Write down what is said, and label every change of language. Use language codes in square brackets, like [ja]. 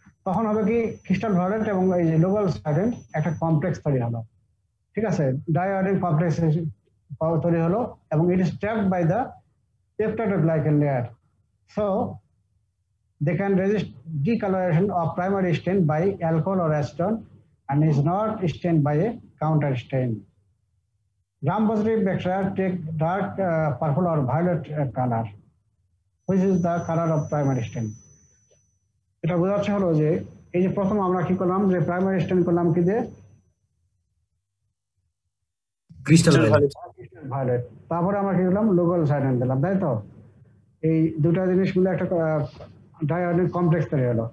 [bn] তখন হবে কি ক্রিস্টাল ভায়োলেট এবং এই যে লোকাল সার্টেন একটা কমপ্লেক্স তৈরি হলো, ঠিক আছে, ডাইআয়োডিন কমপ্লেক্স তৈরি হলো এবং [en] It is trapped by the peptidoglycan layer, so they can resist decoloration of primary stain by alcohol or acetone and is not stained by a counter stain. Gram positive bacteria take dark purple or violet color, which is the color of primary stain. [bn] এটা বোঝাচ্ছে হলো যে এই যে প্রথম আমরা কি করলাম যে প্রাইমারি স্টেন করলাম কি দিয়ে [en] crystal [bn] ভায়োলেট, তারপরে আমরা কি করলাম লোকাল সার্টেন দিলাম তাই তো। এই দুটা জিনিস মিলে একটা ডাইআয়োডিন কমপ্লেক্স তৈরি হলো।